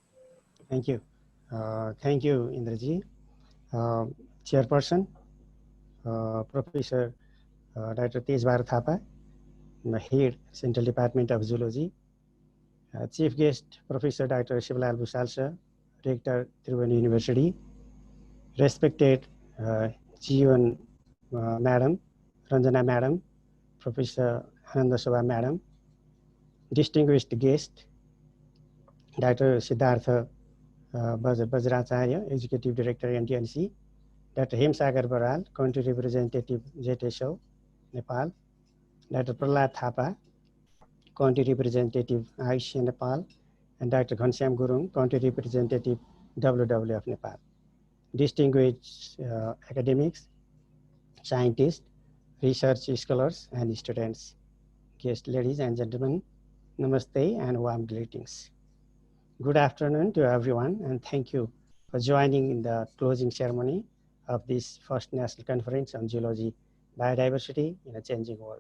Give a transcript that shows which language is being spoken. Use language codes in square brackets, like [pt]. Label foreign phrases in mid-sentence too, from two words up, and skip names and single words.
[en] Thank you Indraji chairperson Professor Doctor Tejbahadur Thapa head Central Department of Zoology chief guest Professor Doctor Shivlal Bhusal sir rector Tribhuvan University respected Jeevan madam Ranjana madam Professor Anand Shobha madam distinguished guest Doctor Siddhartha Bajracharya executive director NTNC Doctor Hemsagar Baral country representative Jeteso Nepal Doctor Prahlad Thapa country representative Ayushya Nepal and Doctor Ghanashyam Gurung country representative WWF Nepal distinguished academics, scientists, research scholars, and students, guests, ladies and gentlemen, namaste and warm greetings. Good afternoon to everyone, and thank you for joining in the closing ceremony of this first National Conference on Geology, Biodiversity in a Changing World.